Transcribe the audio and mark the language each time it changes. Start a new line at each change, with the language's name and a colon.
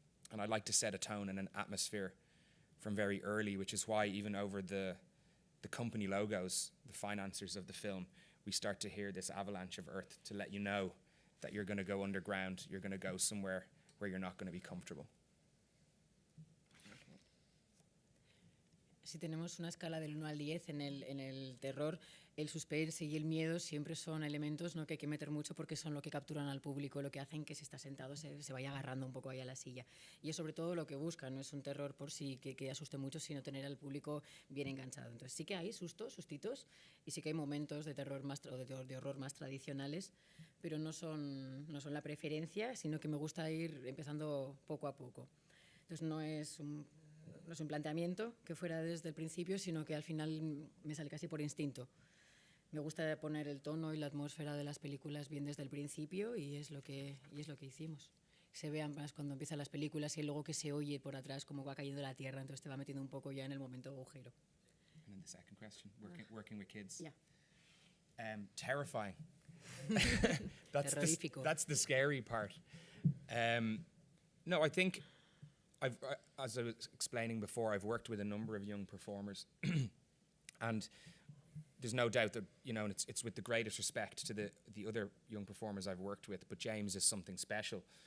English: And I like to set a tone and an atmosphere from very early, which is why even over the company logos, the financiers of the film, we start to hear this avalanche of earth to let you know that you're going to go underground, you're going to go somewhere where you're not going to be comfortable.
Spanish: Si tenemos una escala del 1 al 10 en el terror, el suspense y el miedo siempre son elementos, ¿no?, que hay que meter mucho porque son lo que capturan al público, lo que hacen que si está sentado se vaya agarrando un poco ahí a la silla. Y es sobre todo lo que buscan, no es un terror por sí que asuste mucho, sino tener al público bien enganchado. Entonces sí que hay sustitos, y sí que hay momentos de terror o de horror más tradicionales, pero no son la preferencia, sino que me gusta ir empezando poco a poco. Entonces no es un planteamiento que fuera desde el principio, sino que al final me sale casi por instinto. Me gusta poner el tono y la atmósfera de las películas bien desde el principio, y es lo que hicimos. Se vean más cuando empiezan las películas y luego que se oye por atrás cómo va cayendo la tierra, entonces te va metiendo un poco ya en el momento agujero.
English: And then the second question, working with kids. Yeah. Terrifying.
Spanish: Terrorífico.
English: That's the scary part. No, I think as I was explaining before, I've worked with a number of young performers, and there's no doubt that, and it's with the greatest respect to the other young performers I've worked with, but James is something special.